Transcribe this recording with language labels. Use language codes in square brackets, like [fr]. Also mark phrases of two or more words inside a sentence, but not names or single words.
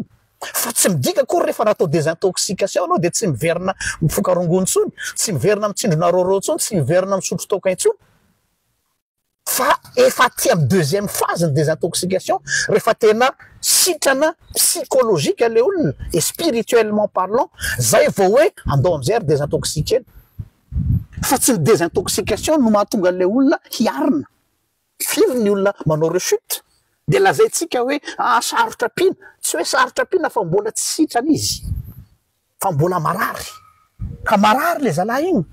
[mg] Fa tsy midika kory rehefa natao désintoxication anao de tsy miverina mifoka rongony tsony, tsy miverina mitsindrona roro tsony, tsy miverina misotro toka intsony. Fa efa ty am [fr] deuxième phase [mg] ny désintoxication rehefa tena sitrana psychologique le olona [fr] et spirituellement parlant, [mg] zay vao hoe andao am'zay ary désintoxiquer. Fa tsy ny désintoxication no mahatonga le olona hiarina. Firy ny olona manao rechute de lazaitsika hoe sarotra pina, tsy hoe sarotra pina fa mbola tsy sitrana izy, fa mbola marary, ka marary le zalahy igny.